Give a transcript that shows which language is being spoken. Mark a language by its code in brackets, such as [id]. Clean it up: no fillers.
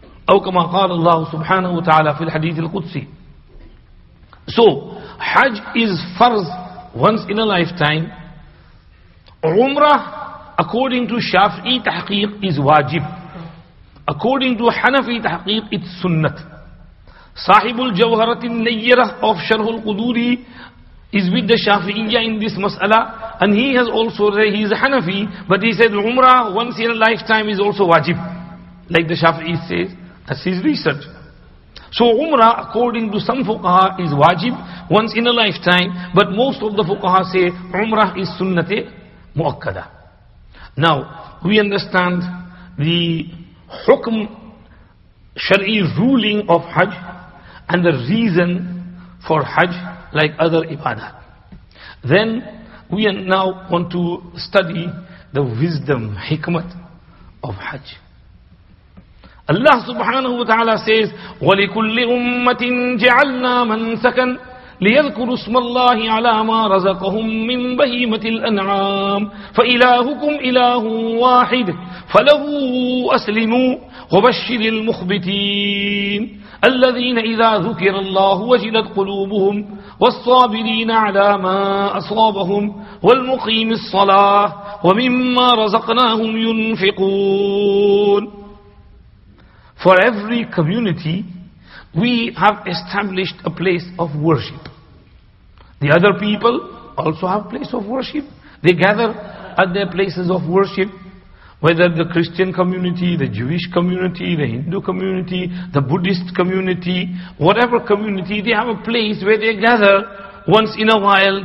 [ar] أو كما قال الله سبحانه وتعالى في الحديث القدسي. [en] So, Hajj is farz once in a lifetime. Umrah, according to Shafi'i tahqiq, is wajib. According to Hanafi tahqiq, it's sunnat. Sahibul Jawharatin Nayyirah of Sharhul Quduri is with the Shafi'iyya in this mas'ala, and he has also, he is a Hanafi, but he said Umrah once in a lifetime is also wajib. like the Shafi'i says. That's his research. So Umrah, according to some fuqaha, is wajib once in a lifetime, but most of the fuqaha say Umrah is sunnate muakkada. Now, we understand the hukm, Shari'i ruling of Hajj and the reason for Hajj like other ibadah. Then we now want to study the wisdom, hikmat of Hajj. Allah subhanahu wa ta'ala says, [ar] وَلِكُلِّ أُمَّةٍ جَعَلْنَا مَنْسَكًا لِيَذْكُرُوا اسْمَ اللَّهِ عَلَى مَا رَزَقَهُم مِّن بَهِيمَةِ الْأَنْعَامِ فَإِلَٰهُكُمْ إِلَٰهٌ وَاحِدٌ فَلَهُ أَسْلِمُوا وَبَشِّرِ الْمُخْبِتِينَ الَّذِينَ إِذَا ذُكِرَ اللَّهُ وَجِلَتْ قُلُوبُهُمْ وَالصَّابِرِينَ عَلَى مَا أَصَابَهُمْ وَالْمُقِيمِ الصَّلَاةِ وَمِمَّا رَزَقْنَاهُمْ يُنْفِقُونَ. [en] For every community, we have established a place of worship. The other people also have place of worship. They gather at their places of worship. Whether the Christian community, the Jewish community, the Hindu community, the Buddhist community, whatever community, they have a place where they gather once in a while.